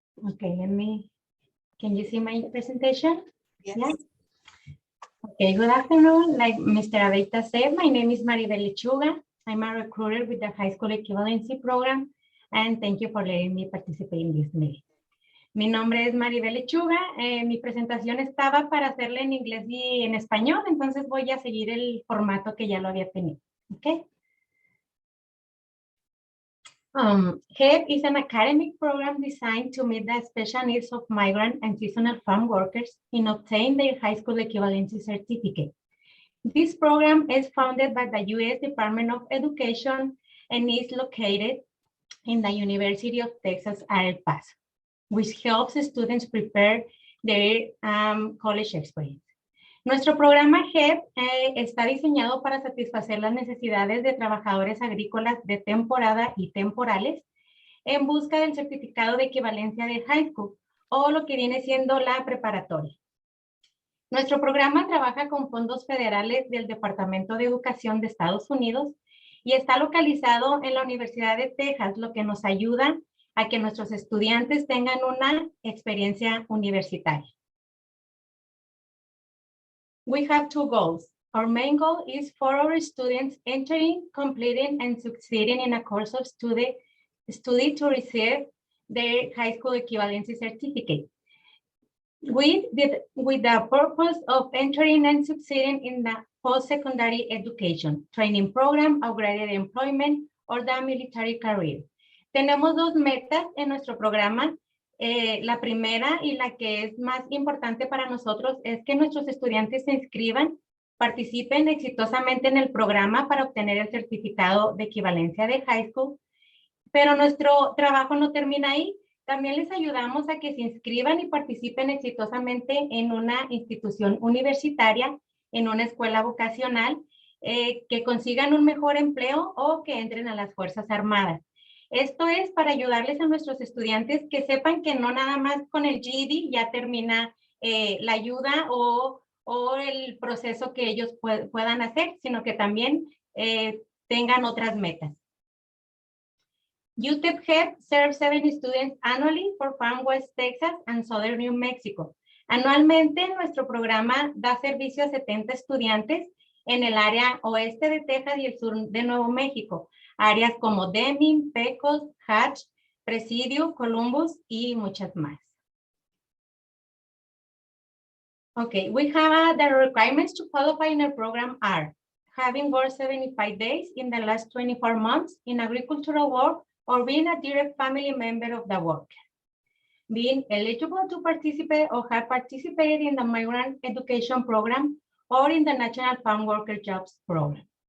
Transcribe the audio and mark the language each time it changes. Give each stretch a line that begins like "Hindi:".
English: Okay, can you see my presentation? yes. Yeah. Okay, good afternoon. Like Mr. Abeyta said, my name is Maribel Lechuga. I'm a recruiter with the High School Equivalency program, and thank you for letting me participate in this meeting.
Spanish: Mi nombre es Maribel Lechuga. Mi presentación estaba para hacerla en inglés y en español, entonces voy a seguir el formato que ya lo había tenido. Okay.
English: HEP is an academic program designed to meet the special needs of migrant and seasonal farm workers in obtaining their high school equivalency certificate. This program is funded by the U.S. Department of Education and is located in the University of Texas at El Paso, which helps students prepare their college experience.
Spanish: Nuestro programa HEP está diseñado para satisfacer las necesidades de trabajadores agrícolas de temporada y temporales en busca del certificado de equivalencia de high school o lo que viene siendo la preparatoria. Nuestro programa trabaja con fondos federales del Departamento de Educación de Estados Unidos y está localizado en la Universidad de Texas, lo que nos ayuda a que nuestros estudiantes tengan una experiencia universitaria.
English: We have two goals. Our main goal is for our students entering, completing, and succeeding in a course of study to receive their high school equivalency certificate. With the purpose of entering and succeeding in the post-secondary education, training program, upgraded employment, or the military career.
Spanish: Tenemos dos metas en nuestro programa. La primera y la que es más importante para nosotros es que nuestros estudiantes se inscriban, participen exitosamente en el programa para obtener el certificado de equivalencia de high school, pero nuestro trabajo no termina ahí. También les ayudamos a que se inscriban y participen exitosamente en una institución universitaria, en una escuela vocacional, que consigan un mejor empleo o que entren a las Fuerzas Armadas. Esto es para ayudarles a nuestros estudiantes que sepan que no nada más con el GED ya termina la ayuda o el proceso que ellos puedan hacer, sino que también tengan otras metas.
English: UTEP HEP serves 7 students annually for Farm West Texas and Southern New Mexico.
Spanish: Anualmente, nuestro programa da servicio a 70 estudiantes en el área oeste de Texas y el sur de Nuevo México. Áreas como Deming, Pecos, Hatch, Presidio, Columbus y muchas más.
English: Okay, we have the requirements to qualify in our program are having worked 75 days in the last 24 months in agricultural work or being a direct family member of the worker. Being eligible to participate or have participated in the migrant education program or in the National Farm Worker Jobs Program.